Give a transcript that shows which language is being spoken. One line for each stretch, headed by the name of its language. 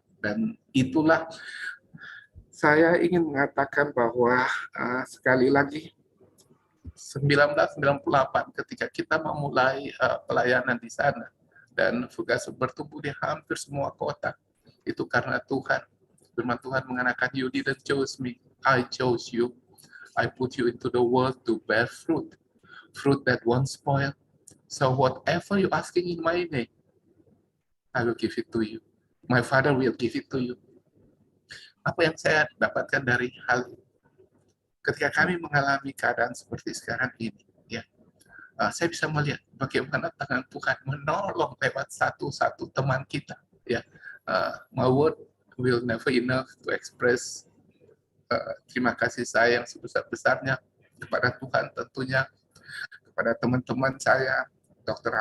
Indonesian: Dan itulah saya ingin mengatakan bahwa sekali lagi 1998 ketika kita memulai pelayanan di sana dan Fugas bertumbuh di hampir semua kota, itu karena Tuhan. Firman Tuhan mengatakan,
English: you didn't choose me, I chose you. I put you into the world to bear fruit, fruit that won't spoil. So whatever you asking in my name, I will give it to you. My Father will give it to you.
Indonesian: Apa yang saya dapatkan dari hal ini? Ketika kami mengalami keadaan seperti sekarang ini, ya, saya bisa melihat bagaimana tangan Tuhan menolong lewat satu-satu teman kita. Ya,
English: my word will never enough to express
Indonesian: terima kasih saya yang sebesar-besarnya kepada Tuhan, tentunya kepada teman-teman saya, Dr.